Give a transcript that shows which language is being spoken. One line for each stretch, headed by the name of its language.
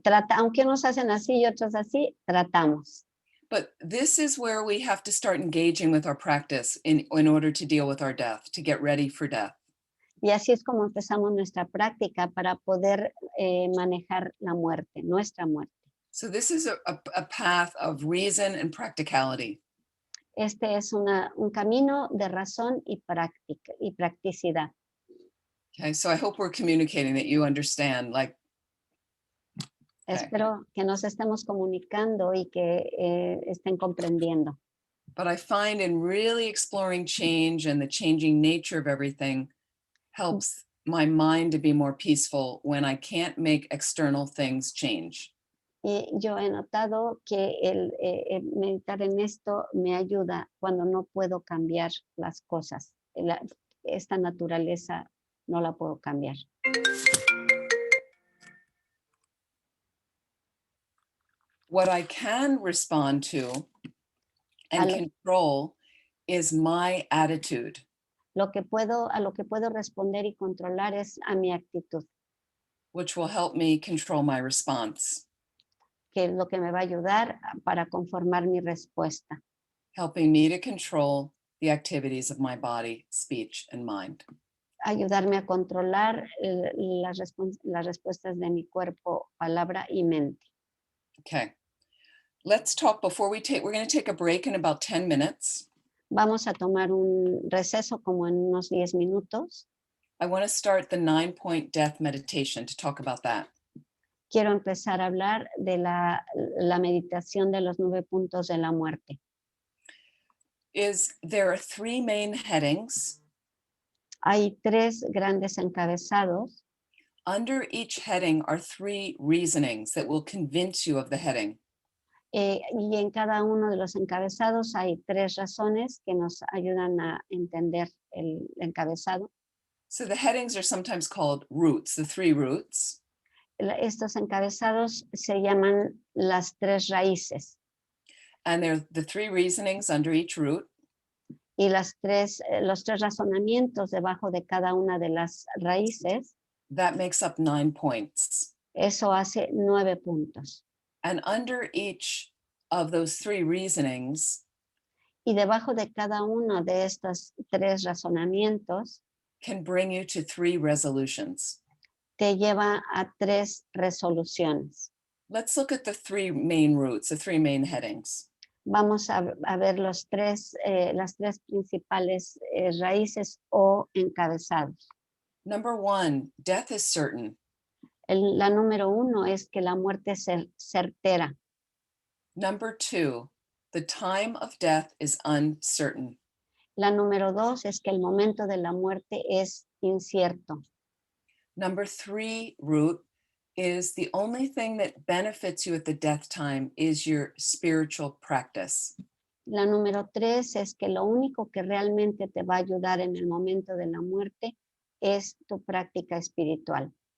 Spanish: Aunque unos hacen así y otros así, tratamos.
English: But this is where we have to start engaging with our practice in order to deal with our death, to get ready for death.
Spanish: Y así es como empezamos nuestra práctica para poder manejar la muerte, nuestra muerte.
English: So this is a path of reason and practicality.
Spanish: Este es un camino de razón y practicidad.
English: Okay, so I hope we're communicating that you understand, like, Okay.
Spanish: Espero que nos estemos comunicando y que estén comprendiendo.
English: but I find in really exploring change and the changing nature of everything helps my mind to be more peaceful when I can't make external things change.
Spanish: Y yo he notado que el meditar en esto me ayuda cuando no puedo cambiar las cosas. Esta naturaleza no la puedo cambiar.
English: What I can respond to and Ale- control is my attitude.
Spanish: A lo que puedo responder y controlar es a mi actitud,
English: Which will help me control my response,
Spanish: que es lo que me va a ayudar para conformar mi respuesta,
English: helping me to control the activities of my body, speech, and mind.
Spanish: ayudarme a controlar las respuestas de mi cuerpo, palabra y mente.
English: Okay. Let's talk before we're going to take a break in about 10 minutes.
Spanish: Vamos a tomar un receso como en unos 10 minutos.
English: I want to start the 9-point death meditation to talk about that.
Spanish: Quiero empezar a hablar de la meditación de los 9 puntos de la muerte.
English: There are 3 main headings.
Spanish: Hay 3 grandes encabezados.
English: Under each heading are 3 reasonings that will convince you of the heading.
Spanish: Y en cada uno de los encabezados hay 3 razones que nos ayudan a entender el encabezado.
English: So the headings are sometimes called roots, the 3 roots.
Spanish: Estos encabezados se llaman las 3 raíces.
English: And they're the 3 reasonings under each root.
Spanish: Y los 3 razonamientos debajo de cada una de las raíces.
English: That makes up 9 points.
Spanish: Eso hace 9 puntos.
English: And under each of those 3 reasonings,
Spanish: y debajo de cada uno de estos 3 razonamientos
English: can bring you to 3 resolutions.
Spanish: te lleva a 3 resoluciones.
English: Let's look at the 3 main roots, the 3 main headings.
Spanish: Vamos a ver las 3 principales raíces o encabezados.
English: Number 1, death is certain.
Spanish: La número 1 es que la muerte es certera.
English: Number 2, the time of death is uncertain.
Spanish: La número 2 es que el momento de la muerte es incierto.
English: Number 3 root is the only thing that benefits you at the death time is your spiritual practice.
Spanish: La número 3 es que lo único que realmente te va a ayudar en el momento de la muerte es tu práctica espiritual.